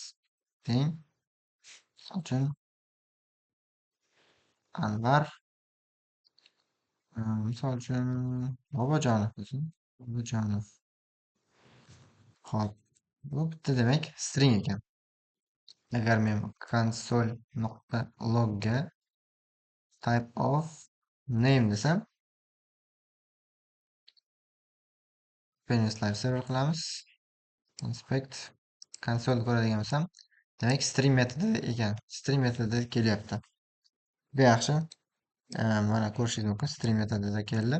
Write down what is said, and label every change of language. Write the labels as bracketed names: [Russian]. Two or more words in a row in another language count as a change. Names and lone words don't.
[Uzbek] Teng, misol uchun Anvar. Misol uchun Bobojonov bo'lsin. Bobojonov. Hop. Bu bitta demak string ekan. Agar men console.logga [English] type of name [Uzbek] desam, [English] Live server [Uzbek] qilamiz. [English] Inspect console [Uzbek] ko'radigan bo'lsam, demak string metodi ekan. String metodi kelyapti. Bu yaxshi. Mana ko'rishingiz mumkin, string metodida keldi.